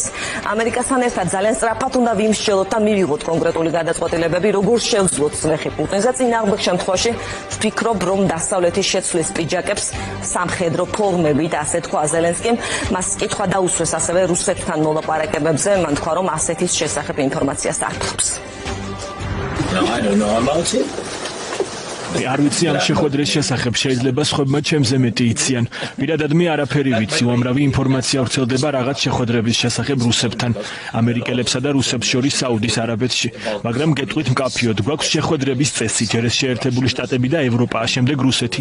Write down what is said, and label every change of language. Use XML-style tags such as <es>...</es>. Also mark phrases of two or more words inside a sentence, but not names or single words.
<ka>ამერიკასთან ერთად ძალიან სწრაფად უნდა ვიმსჯელოთ და მივიღოთ კონკრეტული გადაწყვეტილებები, როგორ შევძლოთ წნეხი პუტინზე. წინააღმდეგ შემთხვევაში ვფიქრობ, რომ დასავლეთის შეცვლის პიჯაკებს სამხედრო ფორმებით, ასე თქვა ზელენსკიმ. მას კითხვა დაუსვეს ასევე რუსეთთან მოლაპარაკებებზე. მან თქვა, რომ ასეთის შესახებ ინფორმაციას არ ფლობს.</ka> <en>No, I don't know about it.</en> <ka>არ ვიცი ამ შეხვედრის შესახებ, შეიძლება სხვებმა ჩემზე მეტი იციან. პირადად მე არაფერი ვიცი, უამრავი ინფორმაცია ვრცელდება რაღაც შეხვედრების შესახებ რუსებთან, ამერიკელებსა და რუსებს შორის საუდის არაბეთში, მაგრამ გეტყვით მკაფიოდ, გვაქვს შეხვედრების წესი, ჯერ ეს შეერთებული შტატები და ევროპა, შემდეგ რუსეთი.</ka>